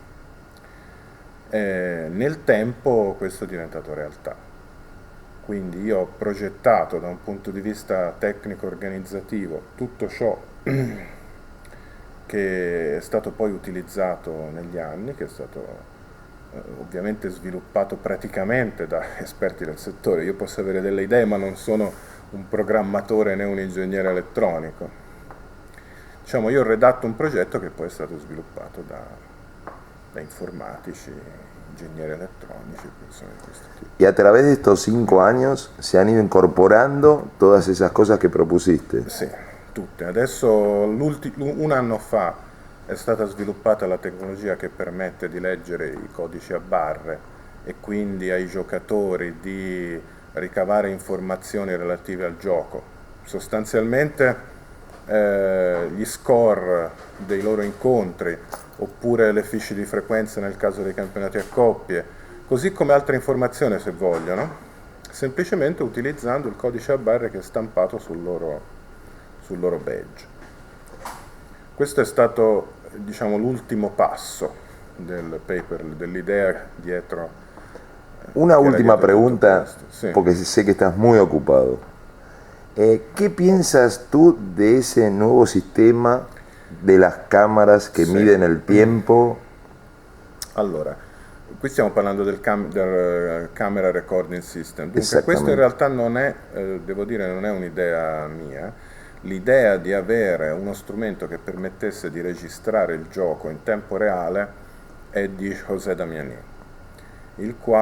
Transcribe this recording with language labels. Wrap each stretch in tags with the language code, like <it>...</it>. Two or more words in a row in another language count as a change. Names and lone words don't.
<it>Nel tempo questo è diventato realtà, quindi io ho progettato da un punto di vista tecnico-organizzativo tutto ciò che è stato poi utilizzato negli anni, che è stato ovviamente sviluppato praticamente da esperti del settore. Io posso avere delle idee ma non sono un programmatore né un ingegnere elettronico. Diciamo, io ho redatto un progetto che poi è stato sviluppato da informatici, ingegneri elettronici, persone di questo tipo.</it> <es>Y a través de estos 5 años se han ido incorporando todas esas cosas que propusiste.</es> <it>Sì, tutte. Adesso, un anno fa, è stata sviluppata la tecnologia che permette di leggere i codici a barre e quindi ai giocatori di ricavare informazioni relative al gioco. Sostanzialmente gli score dei loro incontri oppure le fiche di frequenza nel caso dei campionati a coppie, così come altre informazioni se vogliono, semplicemente utilizzando il codice a barre che è stampato sul loro badge. Questo è stato, diciamo, l'ultimo passo del paper, dell'idea dietro.</it> <es>Una última pregunta, sí. Porque sé que estás muy ocupado. ¿Qué piensas tú de ese nuevo sistema de las cámaras</es> <it>che miden il tempo? Allora, qui stiamo parlando del</it> <en>camera recording system.</en> <it>Dunque, questo in realtà non è, devo dire, non è un'idea mia. L'idea di avere uno strumento che permettesse di registrare il gioco in tempo reale è di José Damiani, il</it>